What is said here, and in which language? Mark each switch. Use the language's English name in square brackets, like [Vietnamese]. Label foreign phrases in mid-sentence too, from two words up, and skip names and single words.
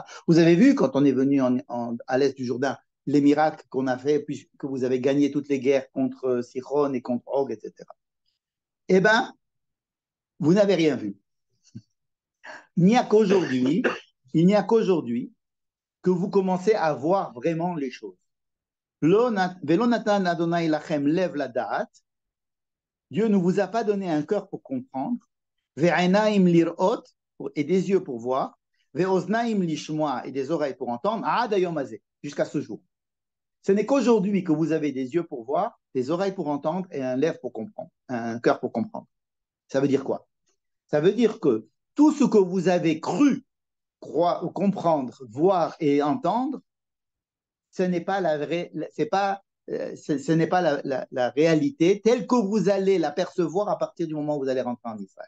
[French] Vous avez vu quand on est venu à l'est du Jourdain, les miracles qu'on a fait, puisque vous avez gagné toutes les guerres contre Sihon et contre Og, etc. Eh bien, vous n'avez rien vu. Il n'y a qu'aujourd'hui, il n'y a qu'aujourd'hui que vous commencez à voir vraiment les choses. [Hebrew] ולא נתן אדוני לכם לב לדעת. [French] Dieu ne vous a pas donné un cœur pour comprendre. [Hebrew] ועיניים לראות, [French] et des yeux pour voir. [Hebrew] ואוזניים לשמוע, [French] et des oreilles pour entendre. [Hebrew] עד היום הזה, [French] jusqu'à ce jour. Ce n'est qu'aujourd'hui que vous avez des yeux pour voir, des oreilles pour entendre et un lèvre pour comprendre, un cœur pour comprendre. Ça veut dire quoi? Ça veut dire que tout ce que vous avez cru croire, comprendre, voir et entendre, ce n'est pas la vraie, ce n'est pas la réalité telle que vous allez l'apercevoir à partir du moment où vous allez rentrer en Israël.